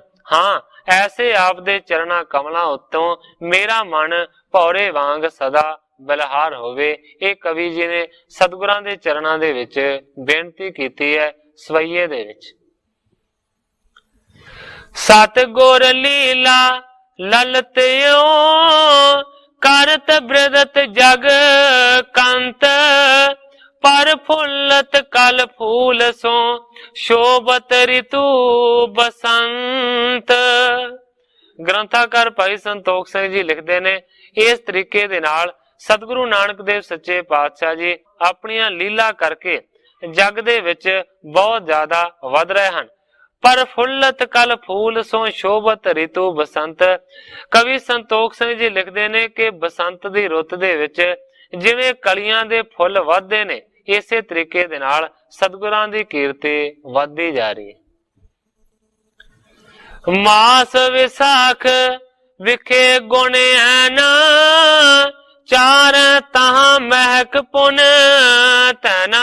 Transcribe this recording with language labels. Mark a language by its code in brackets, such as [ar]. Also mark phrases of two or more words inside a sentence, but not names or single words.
[pa] ਹਾਂ, ਐਸੇ ਆਪ ਦੇ ਚਰਨਾ ਕਮਲੋਂ ਉੱਤੋਂ ਮੇਰਾ ਮਨ ਭੌਰੇ ਵਾਂਗ ਸਦਾ ਬਲਿਹਾਰ ਹੋਵੇ। ਏ ਕਵੀ ਜੀ ਨੇ ਸਤਿਗੁਰਾਂ ਦੇ ਚਰਨਾ ਦੇ ਵਿਚ ਬੇਨਤੀ ਕੀਤੀ ਹੈ ਸਵੈਯੇ ਦੇ ਵਿਚ। [hi] सतगुर लीला ललत्यो, करत बृदत जग कंत, पर फुल्लत कल फूल सो शोभत ऋतु बसंत। [pa] ਗ੍ਰੰਥਕਾਰ ਭਾਈ ਸੰਤੋਖ ਸਿੰਘ ਜੀ ਲਿਖਤੇ ਨੇ, ਇਸ ਤਰੀਕੇ ਦੇ ਨਾਲ ਸਤਿਗੁਰੂ ਨਾਨਕ ਦੇਵ ਸੱਚੇ ਪਾਤਸ਼ਾਹ ਜੀ ਆਪਣੀਆਂ ਲੀਲਾ ਕਰਕੇ ਜਗ ਦੇ ਵਿਚ ਬਹੁਤ ਜ਼ਿਆਦਾ ਵਧ ਰਹੇ ਹੈਂ। [hi] पर फुल्लत कल फूल सो शोभत ऋतु बसंत। [pa] ਕਵੀ ਸੰਤੋਖ ਸਿੰਘ ਜੀ ਲਿਖਤੇ ਨੇ ਕਿ ਬਸੰਤ ਦੀ ਰੁੱਤ ਦੇ ਵਿਚ ਜਿਵੇਂ ਕਲੀਆਂ ਦੇ ਫੁੱਲ ਵਧਦੇ ਨੇ, ਇਸੇ ਤਰੀਕੇ ਦੇ ਨਾਲ ਸਤਿਗੁਰਾਂ ਦੀ ਕੀਰਤੀ ਵਧਦੀ ਜਾ ਰਹੀ ਹੈ। [hi] मास विसाख विखे गुण ऐना, चार तहां महक पुन तैना।